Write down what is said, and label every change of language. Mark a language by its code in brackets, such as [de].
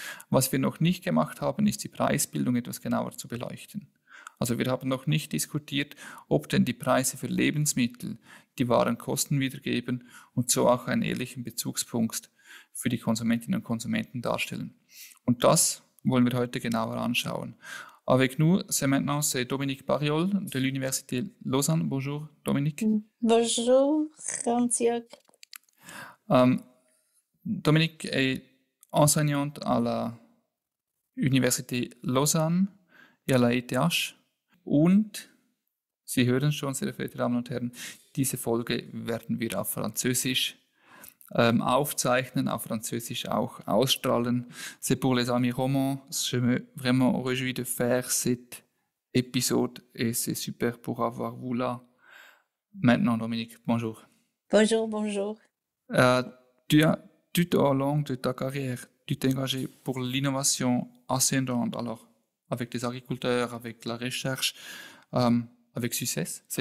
[de] Was wir noch nicht gemacht haben, ist die Preisbildung etwas genauer zu beleuchten. Also wir haben noch nicht diskutiert, ob denn die Preise für Lebensmittel die wahren Kosten wiedergeben und so auch einen ehrlichen Bezugspunkt für die Konsumentinnen und Konsumenten darstellen. Und das wollen wir heute genauer anschauen. [fr] Avec nous, c'est maintenant Dominique Bariol de l'Université Lausanne. Bonjour Dominique. Bonjour Hans-Jürg. Dominique est enseignante à la Université Lausanne et à la ETH. [de] Und Sie hören schon, sehr verehrte Damen und Herren, diese Folge werden wir auf Französisch aufzeichnen, auf Französisch auch ausstrahlen. [fr] C'est pour les amis romans. Je me vraiment réjouis de faire cet épisode et c'est super pour avoir vous là. Maintenant, Dominique, bonjour. Bonjour, bonjour. Tout au long de ta carrière, tu t'es engagé pour l'innovation ascendante, alors avec les agriculteurs, avec la recherche, avec succès.